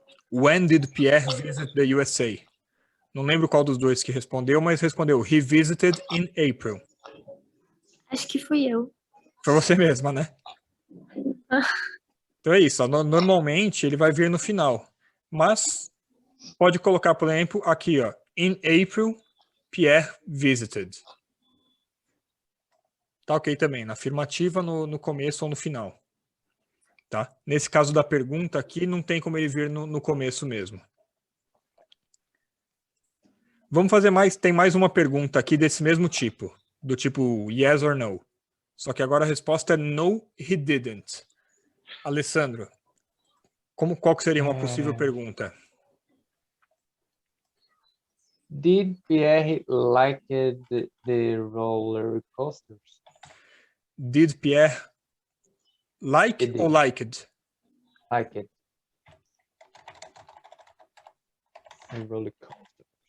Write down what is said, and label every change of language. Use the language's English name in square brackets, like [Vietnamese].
[English] When did Pierre visit the USA? [Portuguese] Não lembro qual dos dois que respondeu, mas respondeu [English] he visited in April. [Portuguese] Acho que fui eu. Foi você mesma, né? Então é isso. Ó, normalmente ele vai vir no final. Mas pode colocar, por exemplo, aqui, ó. [English] In April, Pierre visited. [Portuguese] Tá ok também. Na afirmativa, no começo ou no final. Tá? Nesse caso da pergunta aqui, não tem como ele vir no começo mesmo. Vamos fazer mais. Tem mais uma pergunta aqui desse mesmo tipo. Do tipo [English] yes or no. [Portuguese] Só que agora a resposta é [English] no, he didn't. [Portuguese] Alessandro, qual que seria uma possível pergunta? [English] Did Pierre like the roller coasters? Did Pierre like ou liked? Like it. The roller coaster.